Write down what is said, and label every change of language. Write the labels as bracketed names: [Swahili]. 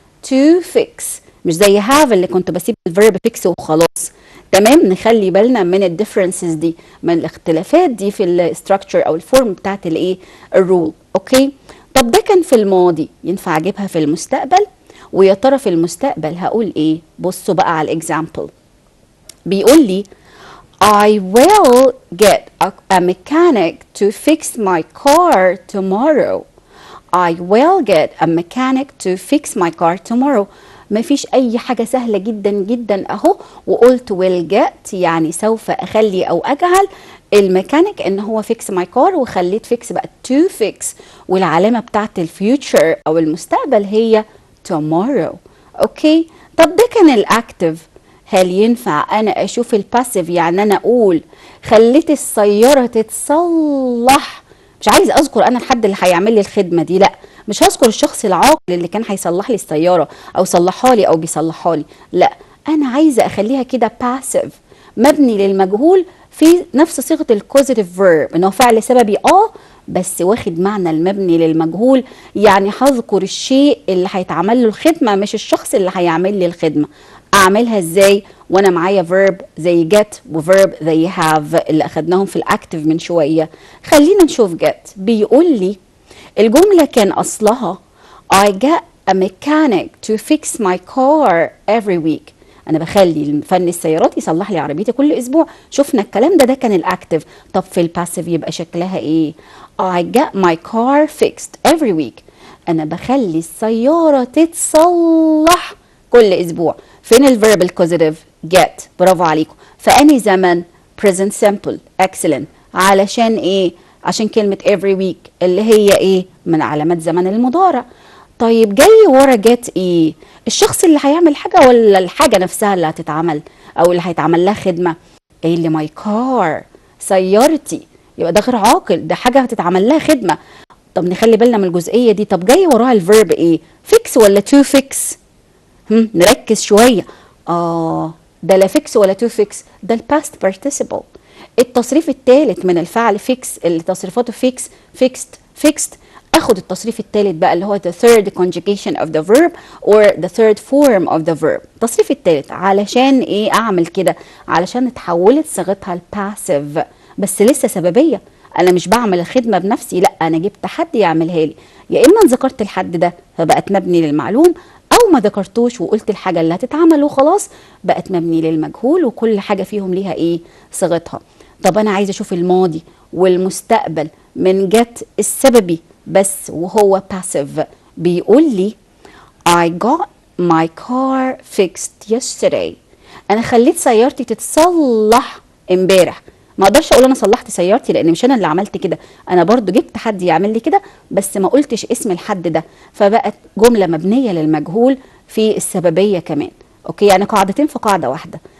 [English] to fix [Arabic] مش زي have اللي كنت بسيب الفيرب fix وخلاص. تمام، نخلي بالنا من الديفرنسز دي، من الاختلافات دي في الستراكشر او الفورم بتاعت الايه؟ الرول. اوكي، طب ده كان في الماضي، ينفع اجيبها في المستقبل؟ ويا ترى في المستقبل هقول ايه؟ بصوا بقى على الاكزامبل. بيقول لي [English] I will get a mechanic to fix my car tomorrow. I will get a mechanic to fix my car tomorrow. [Arabic] مفيش اي حاجة، سهلة جدا جدا اهو. وقلت [English] will get [Arabic] يعني سوف اخلي او اجعل الميكانيك ان هو [English] fix my car، [Arabic] وخليت fix بقى [English] to fix، [Arabic] والعلامة بتاعت الفيوتشر او المستقبل هي tomorrow. اوكي، طب ده كان الاكتف. هل ينفع انا اشوف الباسيف؟ يعني انا اقول خليت السيارة تتصلح. مش عايز اذكر انا الحد اللي هيعمل لي الخدمة دي، لا، مش هذكر الشخص العاقل اللي كان هيصلح لي السيارة او صلحها لي او بيصلحها لي، لا، انا عايزة اخليها كده باسيف مبني للمجهول في نفس صيغة الكوزيتيف فيرب، انه فعل سببي بس واخد معنى المبني للمجهول. يعني هذكر الشيء اللي هيتعمل له الخدمة مش الشخص اللي هيعمل لي الخدمة. اعملها ازاي وانا معايا فيرب زي get وفيرب زي have اللي اخدناهم في الاكتف من شوية؟ خلينا نشوف get. بيقول لي الجملة كان اصلها [English] I get a mechanic to fix my car every week. [Arabic] انا بخلي فن السيارات يصلح لي عربيتي كل اسبوع. شفنا الكلام ده كان الاكتف. طب في الباسيف يبقى شكلها ايه؟ [English] I get my car fixed every week. [Arabic] انا بخلي السيارة تتصلح كل اسبوع. فين الفيرب الكوزيتيف؟ get. برافو عليكم. فاني زمن؟ [English] present simple. excellent. [Arabic] علشان ايه؟ عشان كلمة [English] every week [Arabic] اللي هي ايه؟ من علامات زمن المضارع. طيب جاي ورا جت ايه؟ الشخص اللي هيعمل حاجة ولا الحاجة نفسها اللي هتتعمل او اللي هيتعمل لها خدمة؟ ايه اللي ماي كار؟ سيارتي. يبقى ده غير عاقل، ده حاجة هتتعمل لها خدمة. طب نخلي بالنا من الجزئية دي. طب جاي وراها الفيرب ايه؟ فيكس ولا تو فيكس؟ نركز شوية. ده لا فيكس ولا تو فيكس، ده الباست بارتيسيبل. التصريف الثالث من الفعل فيكس اللي تصريفاته فيكس، فيكست، فيكست. اخد التصريف الثالث بقى اللي هو [English] the third conjugation of the verb or the third form of the verb. [Arabic] التصريف الثالث علشان ايه اعمل كده؟ علشان اتحولت صيغتها الباسيف، بس لسه سببية. انا مش بعمل الخدمة بنفسي، لا انا جبت حد يعملها لي. يا اما ذكرت الحد ده فبقت مبني للمعلوم، او ما ذكرتوش وقلت الحاجة اللي هتتعمل وخلاص بقت مبني للمجهول، وكل حاجة فيهم ليها ايه؟ صيغتها. طب انا عايزه اشوف الماضي والمستقبل من جت السببي بس وهو passive. بيقول لي [English] I got my car fixed yesterday. [Arabic] انا خليت سيارتي تتصلح امبارح. ما اقدرش اقول انا صلحت سيارتي لان مش انا اللي عملت كده، انا برضو جبت حد يعمل لي كده بس ما قلتش اسم الحد ده، فبقت جملة مبنية للمجهول في السببية كمان. اوكي، يعني قاعدتين في قاعدة واحدة.